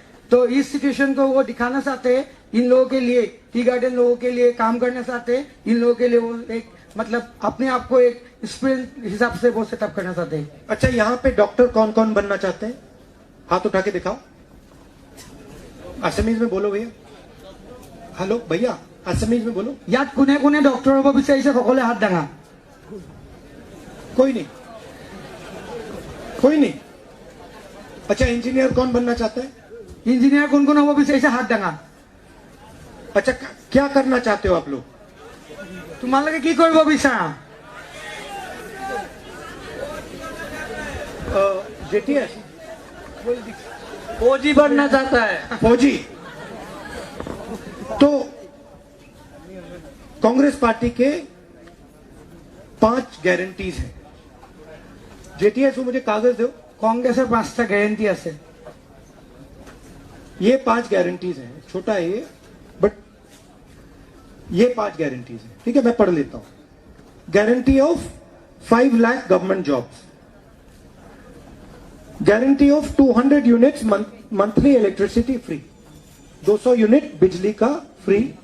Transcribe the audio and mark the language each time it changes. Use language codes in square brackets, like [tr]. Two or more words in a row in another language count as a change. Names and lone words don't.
[hi] तो इस सिचुएशन को वो दिखाना चाहते हैं, इन लोगों के लिए [en] tea garden [hi] लोगों के लिए काम करना चाहते हैं, इन लोगों के लिए वो एक मतलब अपने आप को एक स्पिरिट हिसाब से वो सेटअप करना चाहते हैं। अच्छा, यहाँ पे डॉक्टर कौन कौन बनना चाहते हैं? हाथ उठा के दिखाओ, असमीज में बोलो भैया। हेलो भैया, असमीज में बोलो। [as] ইয়াত কোনে কোনে ডক্টৰ হ'ব বিচাৰিছে সকলোৱে হাত দাঙা। [hi] कोई नहीं। अच्छा, इंजीनियर कौन बनना चाहता है? [as] ইঞ্জিনিয়াৰ কোন কোন হ'ব বিচাৰিছে হাত দাঙা। [hi] अच्छा, क्या करना चाहते हो आप लोग? [as] তোমালোকে কি কৰিব বিচাৰা? [hi] जेटीएस फौजी बनना चाहता है। फौजी। तो कांग्रेस पार्टी के 5 गारंटीज हैं। जेटीएस को मुझे कागज दो। [as] কংগ্ৰেছৰ 5টা গ্যাৰান্টি আছে। [hi] ये 5 गारंटीज हैं, छोटा है ये, बट ये 5 गारंटीज हैं। ठीक है, मैं पढ़ लेता हूं। [en] guarantee of 5 lakh government jobs, guarantee of 200 units monthly electricity free, 200 unit [hi] बिजली का [en] फ्री,